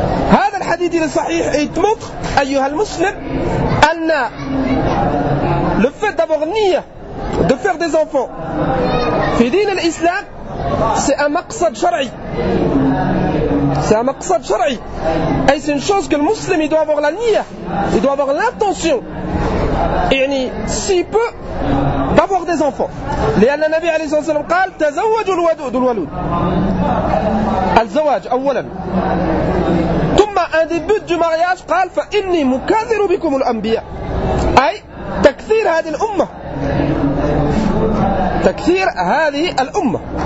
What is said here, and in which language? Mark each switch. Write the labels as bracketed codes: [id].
[ar] هذا الحديث الصحيح يتمط أيها المسلم أن [fr] le fait d'avoir niya, de faire des enfants [ar] في دين الإسلام [fr] c'est un maqsad شرعي. C'est un maqsad شرعي. Et c'est une chose que le musulman il doit avoir la niya, il doit avoir l'intention يعني si peut d'avoir des enfants. [ar] لأن النبي عليه الصلاة والسلام قال تزوج الودود الولود. الزواج أولا. ثم [fr] un des buts du mariage [ar] قال فإني مكاثر بكم الأنبياء. أي تكثير هذه الأمة. تكثير هذه الأمة.